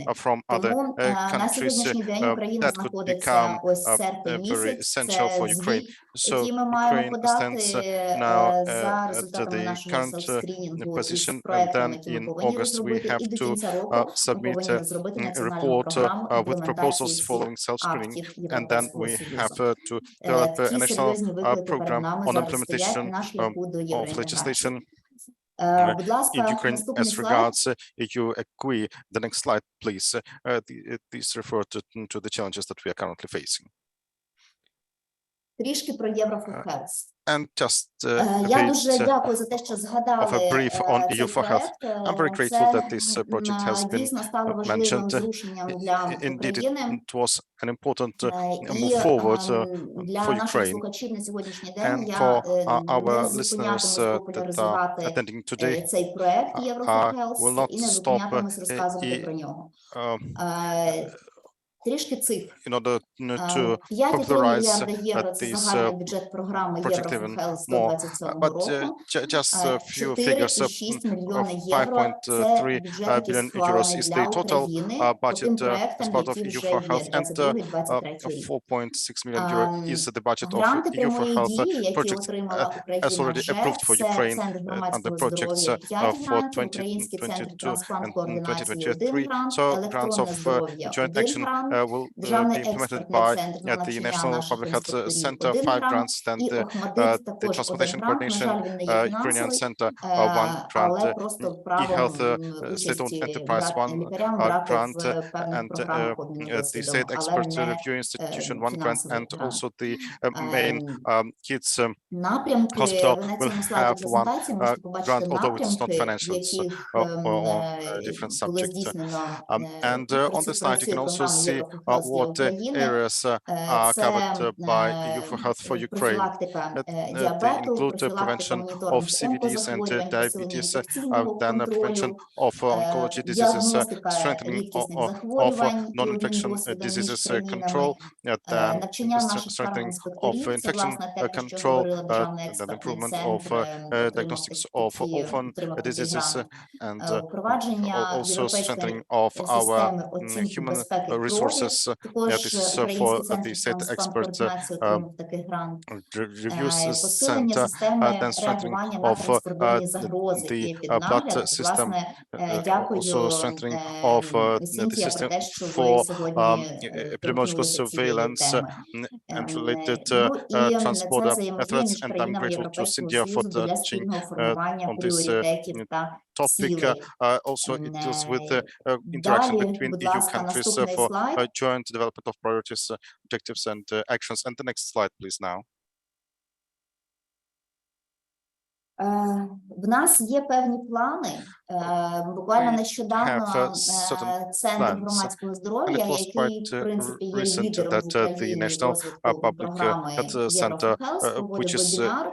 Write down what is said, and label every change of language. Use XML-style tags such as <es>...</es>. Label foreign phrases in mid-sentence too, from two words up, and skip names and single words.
<uk>Тому на сьогоднішній день Україна знаходиться ось серпень місяць, це звіт, який ми маємо подати за результатами нашого селф-скринінгу із проектами, які ми повинні розробити, і до кінця року ми повинні розробити національну програму імплементації всіх актів Європейського Союзу. Такі серйозні виклики перед нами зараз стоять на шляху до євроінтеграції. Будь ласка, наступний слайд.</uk> <en>You agree, the next slide, please. These refer to the challenges that we are currently facing.</en> <uk>Трішки про Єврофохелс.</uk> <en>And just</en> <uk>Я дуже дякую за те, що згадали цей проект.</uk> <en>I'm very grateful that this project has been</en> <uk>дійсно стало важливим зрушенням для України.</uk> <en>It was an important move forward</en> <uk>для</uk> <en>for</en> <uk>наших</uk> <en>Ukraine.</en> <uk>слухачів на сьогоднішній день</uk> <en>And</en> <uk>я</uk> <en>for</en> <uk>не</uk> <en>our</en> <uk>зупинятимусь</uk> <en>listeners</en> <uk>популяризувати</uk> <en>attending today,</en> <uk>цей проект</uk> <en>will</en> <uk>Єврофохелс</uk> <en>not</en> <uk>і не зупинятимусь розказувати про нього. Трішки цифр.</uk> <en>In order to</en> <uk>5,3 мільярда</uk> <en>popularize</en> <uk>євро – це загальний бюджет програми Єврофохелс до 27 року.</uk> <en>Just a few figures.</en> <uk>4,6 мільйони євро – це бюджет, який схвалений для України по тим проектам, які вже є 22-23 рік.</uk> <en>4.6 million euro is the budget of</en> <uk>Гранти</uk> <en>EU for</en> <uk>прямої</uk> <en>Health</en> <uk>дії, які</uk> <en>projects</en> <uk>отримала</uk> <en>as</en> <uk>Україна</uk> <en>already</en> <uk>вже,</uk> <en>approved for</en> <uk>це</uk> <en>Ukraine</en> <uk>Центр</uk> <en>under</en> <uk>громадського</uk> <en>projects</en> <uk>здоров'я 5</uk> <en>for</en> <uk>грантів, Український центр</uk> <en>2022</en> <uk>трансплант</uk> <en>and</en> <uk>координації 1</uk> <en>2023.</en> <uk>грант,</uk> <en>So grants</en> <uk>електронне</uk> <en>of</en> <uk>здоров'я</uk> <en>joint</en> <uk>1</uk> <en>action</en> <uk>грант,</uk> <en>will</en> <uk>Державний</uk> <en>be implemented</en> <uk>експертний</uk> <en>by</en> <uk>центр на</uk> <en>the</en> <uk>навчання</uk> <en>National</en> <uk>наших</uk> <en>Public Health</en> <uk>інструкторів</uk> <en>Center</en> <uk>1</uk> <en>5</en> <uk>грант,</uk> <en>grants and</en> <uk>і</uk> <en>the</en> <uk>Охмадит також 1</uk> <en>Transplantation</en> <uk>грант. На</uk> <en>Coordination</en> <uk>жаль, він не є</uk> <en>Ukrainian</en> <uk>фінансовий,</uk> <en>Center 1 grant,</en> <uk>але просто правом</uk> <en>e-health state-owned</en> <uk>участі</uk> <en>enterprise 1</en> <uk>лікарям брати</uk> <en>grant</en> <uk>в певних</uk> <en>and</en> <uk>програмах обміну</uk> <en>the</en> <uk>досвідом,</uk> <en>state</en> <uk>але</uk> <en>expert</en> <uk>не</uk> <en>review institution 1 grant</en> <uk>фінансовий</uk> <en>and</en> <uk>грант.</uk> <en>also the main kids</en> <uk>Напрямки,</uk> <en>hospital</en> <uk>ви на</uk> <en>will</en> <uk>цьому слайді</uk> <en>have one</en> <uk>презентації можете побачити</uk> <en>grant, although it is not</en> <uk>напрямки, в</uk> <en>financial, it's</en> <uk>яких</uk> <en>on different</en> <uk>було</uk> <en>subjects.</en> <uk>здійснено</uk> <en>And on the slide, you can also see what areas are covered by EU for Health for Ukraine.</en> <uk>профілактика</uk> <en>They</en> <uk>діабету,</uk> <en>include</en> <uk>профілактика</uk> <en>prevention of</en> <uk>моніторинг</uk> <en>CVDs and</en> <uk>онкозахворювань, посилення</uk> <en>diabetes,</en> <uk>інфекційного</uk> <en>then prevention</en> <uk>контролю,</uk> <en>of oncology diseases,</en> <uk>діагностика</uk> <en>strengthening</en> <uk>рідкісних</uk> <en>of</en> <uk>захворювань і обмін</uk> <en>non-infection</en> <uk>досвідом між</uk> <en>diseases</en> <uk>країнами,</uk> <en>control, then</en> <uk>навчання наших</uk> <en>strengthening of</en> <uk>фармінспекторів, це,</uk> <en>infection</en> <uk>власне, те, про що</uk> <en>control,</en> <uk>говорила Державний</uk> <en>then</en> <uk>експертний</uk> <en>improvement</en> <uk>центр,</uk> <en>of</en> <uk>отримав</uk> <en>diagnostics of orphan diseases, and</en> <uk>впровадження</uk> <en>also</en> <uk>європейської</uk> <en>strengthening of our</en> <uk>системи оцінки</uk> <en>human</en> <uk>безпеки</uk> <en>resource resources. This is for the state experts review center, then strengthening of the blood system, also strengthening of the system for epidemiological surveillance and related transborder threats. And I'm grateful to Cynthia for touching on this topic. Also, it deals with interaction between EU countries for joint development of priorities, objectives, and actions. And the next slide, please, now.</en> <uk>В нас є певні плани. Буквально нещодавно Центр громадського здоров'я, який, в принципі, є лідером в Україні в розвитку програми Europe Health, проводить вебінар.</uk>